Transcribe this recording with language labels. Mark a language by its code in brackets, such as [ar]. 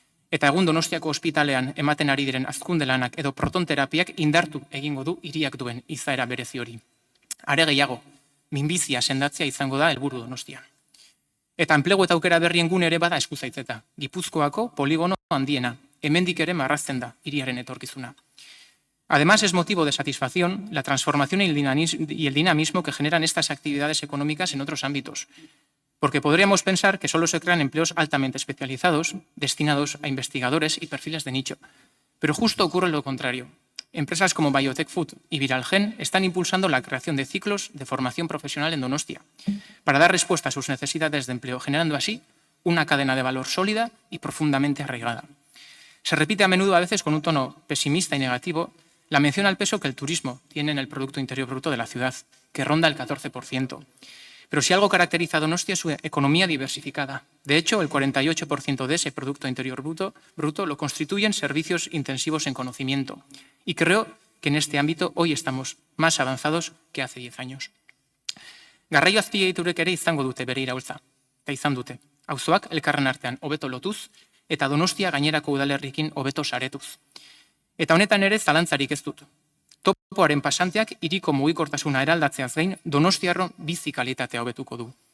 [eu] Eta egun Donostiako ospitalean ematen ari diren hazkunde lanak edo protonterapiak indartu egingo du hiriak duen izaera berezi hori. Are gehiago, minbizia sendatzea izango da helburu Donostian. Eta enplegu eta aukera berrien gune ere bada eskuzaitzeta. Gipuzkoako poligono handiena, hemendik ere marrazten da hiriaren etorkizuna. [es] Además, es motivo de satisfacción la transformación y el dinamismo que generan estas actividades económicas en otros ámbitos, porque podríamos pensar que solo se crean empleos altamente especializados, destinados a investigadores y perfiles de nicho. Pero justo ocurre lo contrario. Empresas como Biotech Food y Viralgen están impulsando la creación de ciclos de formación profesional en Donostia, para dar respuesta a sus necesidades de empleo, generando así una cadena de valor sólida y profundamente arraigada. Se repite a menudo, a veces con un tono pesimista y negativo, la mención al peso que el turismo tiene en el Producto Interior Bruto de la ciudad, que ronda el 14%. Pero si algo caracteriza a Donostia es su economía diversificada. De hecho, el 48% de ese Producto Interior Bruto lo constituyen servicios intensivos en conocimiento. Y creo que en este ámbito hoy estamos más avanzados que hace 10 años. [eu] Garraio azpiegiturek ere izango dute bere iraultza. Eta izan dute. Auzoak elkarren artean hobeto lotuz eta Donostia gainerako udalerriekin hobeto saretuz. Eta honetan ere zalantzarik ez dut. Topoaren pasanteak hiriko mugikortasuna eraldatzeaz gain Donostiarron bizi kalitatea hobetuko du.